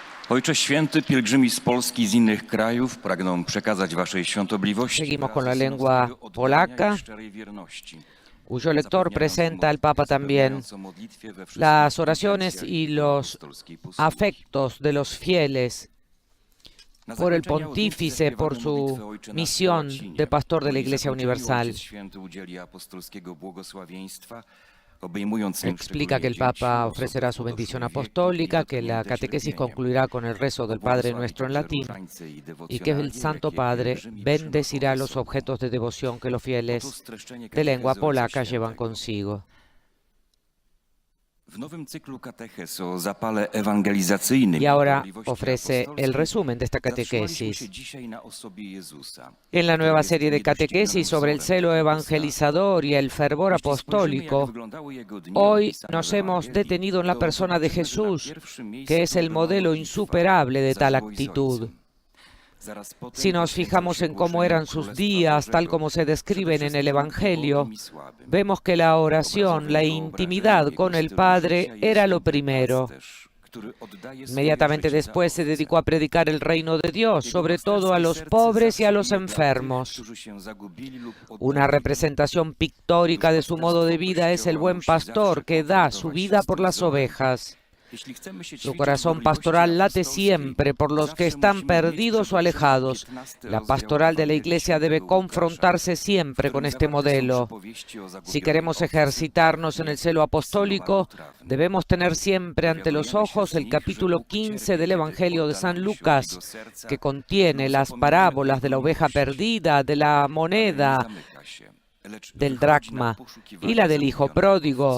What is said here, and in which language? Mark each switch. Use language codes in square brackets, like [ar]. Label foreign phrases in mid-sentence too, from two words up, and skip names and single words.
[pl] Ojcze Święty, pielgrzymi z Polski i z innych krajów pragną przekazać Waszej świątobliwości [es] Seguimos con la [pl] wyrazy [es] lengua [pl] synodowego oddania [es] polaca, [pl] i szczerej wierności. [es] cuyo lector [pl] Zapewniając [es] presenta al Papa también [pl] zapewniając o modlitwie we wszystkich [es] las oraciones [pl] intencjach [es] y los [pl] apostolskiej posługi. [es] afectos de los fieles [pl] Na [es] por el [pl] zakończenie audiencji [es] pontífice, por [pl] zaśpiewamy modlitwę [es] su [pl] Ojcze Nasz po [es] misión [pl] łacinie. [es] de pastor de [pl] Po [es] la [pl] jej [es] Iglesia [pl] zakończeniu [es] Universal. [pl] Ojciec Święty udzieli apostolskiego błogosławieństwa, obejmując nim [es] Explica que el [pl] szczególnie [es] Papa [pl] dzieci, [es] ofrecerá [pl] osoby [es] su bendición [pl] podeszłej wieku [es] apostólica, [pl] i [es] que la [pl] dotknięte [es] catequesis [pl] cierpieniem. [es] concluirá con el rezo del Padre [pl] Pobłogosławi [es] Nuestro en [pl] także [es] latín [pl] różańce i [es] y que el [pl] dewocjonalię, [es] Santo [pl] jakie [es] Padre [pl] pielgrzymi [es] bendecirá [pl] przynoszą [es] los [pl] ze sobą. [es] objetos de devoción que los [pl] Oto [es] fieles [pl] streszczenie [es] de lengua [pl] katechezy Ojca [es] polaca llevan [pl] Świętego. [es] consigo. [pl] W nowym cyklu katechez o zapale ewangelizacyjnym [es] Y ahora [pl] gorliwości [es] ofrece el [pl] apostolskiej [es] resumen de esta [pl] zatrzymaliśmy [es] catequesis. [pl] się dzisiaj na osobie Jezusa. [es] En la nueva [pl] który jest [es] serie de [pl] niedoścignanym [es] catequesis sobre el [pl] wzorem [es] celo [pl] tego [es] evangelizador y el fervor [pl] Jeśli spojrzymy, jak [es] apostólico, [pl] wyglądały jego dni [es] hoy [pl] opisane [es] nos [pl] w [es] hemos [pl] Ewangelii, [es] detenido en la [pl] to [es] persona de [pl] zobaczymy, że na [es] Jesús, [pl] pierwszym miejscu [es] que es el [pl] to była [es] modelo [pl] modlitwa [es] insuperable de [pl] za [es] tal [pl] żywość z [es] actitud. [pl] Ojcem. Zaraz potem [es] Si nos [pl] poświęcał [es] fijamos [pl] się [es] en cómo [pl] głoszeniu [es] eran sus [pl] Królestwa [es] días, tal [pl] Bożego, [es] como se describen [pl] przede [es] en el [pl] wszystkim [es] Evangelio, [pl] ubogim i słabym. [es] vemos que la oración, la [pl] Obrazowym [es] intimidad [pl] wyobrażeniem [es] con [pl] jego [es] el [pl] stylu [es] Padre [pl] życia jest [es] era lo [pl] święty [es] primero. [pl] pasterz, który oddaje swoje [es] Inmediatamente [pl] życie za [es] después se [pl] owce. [es] dedicó a predicar el reino de Dios, [pl] Jego [es] sobre todo a [pl] pasterskie [es] los [pl] serce [es] pobres y a [pl] zawsze [es] los [pl] bije dla tych, [es] enfermos. [pl] którzy się zagubili lub [es] Una [pl] oddalili. [es] representación pictórica de su modo de vida es el buen pastor que da su vida por las ovejas. [pl] Jeśli chcemy się [es] Su [pl] ćwiczyć w [es] corazón [pl] gorliwości [es] pastoral late [pl] apostolskiej, [es] siempre por los que [pl] zawsze [es] están [pl] musimy mieć [es] perdidos [pl] przed [es] o [pl] oczyma [es] alejados. [pl] 15 [es] La [pl] rozdział [es] pastoral de la [pl] Ewangelii [es] Iglesia debe [pl] Świętego Łukasza, [es] confrontarse [pl] w [es] siempre con [pl] którym [es] este [pl] zawarte są [es] modelo. [pl] przypowieści o [es] Si [pl] zagubionej [es] queremos [pl] owcy, [es] ejercitarnos en el celo apostólico, [pl] trawny. [es] debemos tener siempre ante los ojos el capítulo 15 del Evangelio de San Lucas, que contiene las parábolas de la oveja perdida, de la moneda, del dracma y la del hijo pródigo.